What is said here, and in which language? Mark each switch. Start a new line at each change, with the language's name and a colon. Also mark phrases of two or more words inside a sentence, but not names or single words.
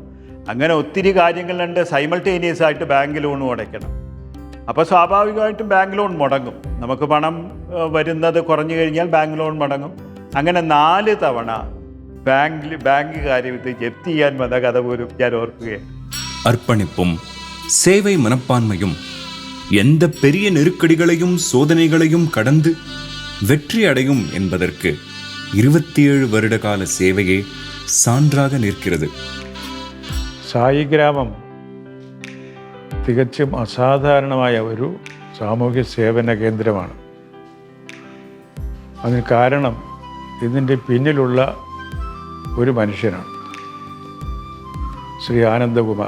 Malayalam: അങ്ങനെ ഒത്തിരി കാര്യങ്ങളുണ്ട്. സൈമൾട്ടേനിയസ് ആയിട്ട് ബാങ്ക് ലോണും അടയ്ക്കണം. അപ്പോൾ സ്വാഭാവികമായിട്ടും ബാങ്ക് ലോൺ മുടങ്ങും. നമുക്ക് പണം വരുന്നത് കുറഞ്ഞു കഴിഞ്ഞാൽ ബാങ്ക് ലോൺ മുടങ്ങും. അങ്ങനെ 4 തവണ ബാങ്ക് കാര്യത്തിൽ ജപ്തി ചെയ്യാൻ വന്ന കഥ പോലും ഞാൻ ഓർക്കുകയാണ്.
Tamil: அர்ப்பணிப்பும் சேவை மனப்பான்மையும் எந்த பெரிய நெருக்கடிகளையும் சோதனைகளையும் கடந்து வெற்றி அடையும் என்பதற்கு 27 வருட கால சேவையே சான்றாக நிற்கிறது.
Malayalam: സായി ഗ്രാമം തികച്ചും അസാധാരണമായ ഒരു സാമൂഹ്യ സേവന കേന്ദ്രമാണ്. അതിന് കാരണം ഇതിൻ്റെ പിന്നിലുള്ള ഒരു മനുഷ്യനാണ്, ശ്രീ ആനന്ദകുമാർ.